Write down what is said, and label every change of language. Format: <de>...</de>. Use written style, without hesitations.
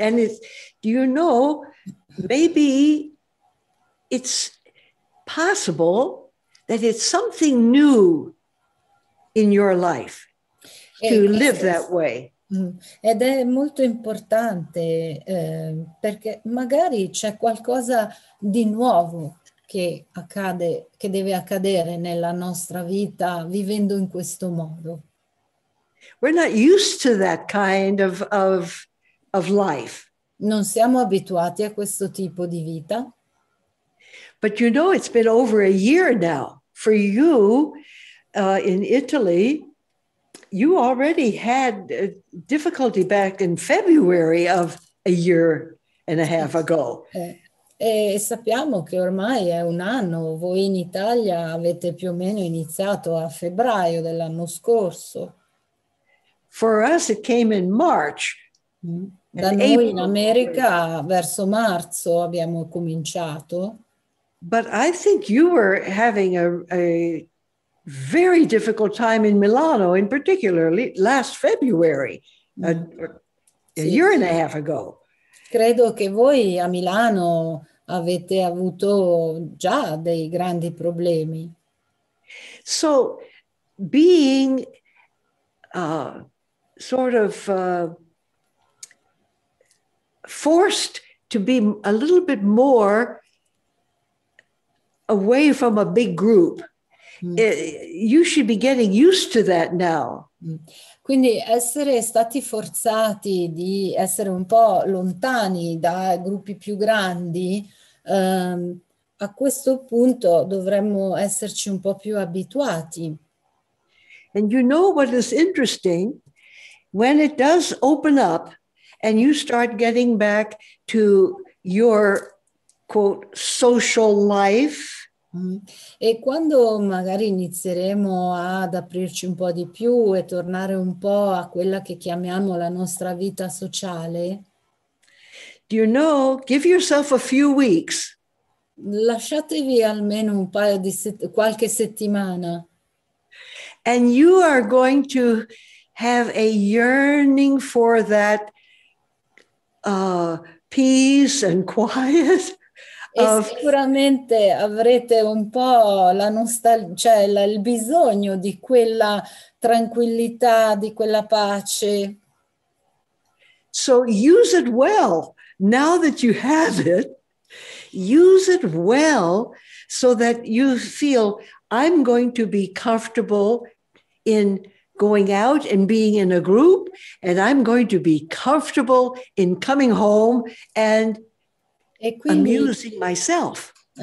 <en>And do you know, maybe it's possible that it's something new in your life to live that way.</en> <it>Ed è molto importante perché magari c'è qualcosa di nuovo che accade, che deve accadere nella nostra vita vivendo in questo modo.</it> <en>we're not used to that kind of life.</en> <it>Non siamo abituati a questo tipo di vita.</it> <en>But you know, it's been over a year now. For you in Italy, you already had difficulty back in February of a year and a half ago.</en> <it>E sappiamo che ormai è un anno, voi in Italia avete più o meno iniziato a febbraio dell'anno scorso.</it> <en>For us, it came in March.</en> <it>Da noi in America verso marzo abbiamo cominciato.</it> <en>But I think you were having a very difficult time in Milano, in particular, last February, a year and a half ago.</en> <it>Credo che voi a Milano avete avuto già dei grandi problemi.</it> <en>So being sort of forced to be a little bit more away from a big group, you should be getting used to that now.</en> <it>Quindi essere stati forzati di essere un po' lontani da gruppi più grandi, a questo punto dovremmo esserci un po' più abituati.</it> <en>And you know what is interesting? When it does open up and you start getting back to your, quote, social life,</en> <it>e quando magari inizieremo ad aprirci un po' di più e tornare un po' a quella che chiamiamo la nostra vita sociale,</it> <en>do you know, give yourself a few weeks.</en> <it>Lasciatevi almeno un paio di qualche settimana.</it> <en>And you are going to have a yearning for that peace and quiet.</en> <it>E sicuramente avrete un po' la nostalgia, cioè il bisogno di quella tranquillità, di quella pace.</it> <en>So use it well. Now that you have it, use it well so that you feel, I'm going to be comfortable in going out and being in a group, and I'm going to be comfortable in coming home and amusing myself.</en>